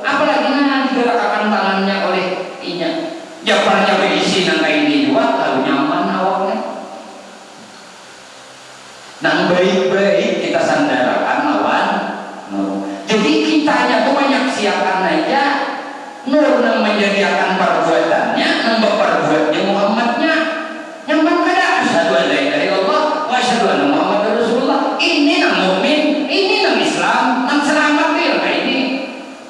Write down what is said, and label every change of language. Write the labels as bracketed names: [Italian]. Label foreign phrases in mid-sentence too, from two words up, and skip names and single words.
[Banjar] Apalagi digerakkan tangannya oleh inya, japarnya berisi nang kayak ini juga, lalu nyaman awalnya. Nang baik-baik kita sandarkan lawan Nur. Jadi kitanya tuh menyaksikan aja Nur nang menjadikan perbuatannya, nang berperbuatnya Muhammadnya. Nyaman kada? [Arabic] أشهد أن لا إله إلا الله وأشهد أن محمدا رسول الله. [Banjar] Ini nang mukmin, ini nang Islam, nang selamat dia kayak ini.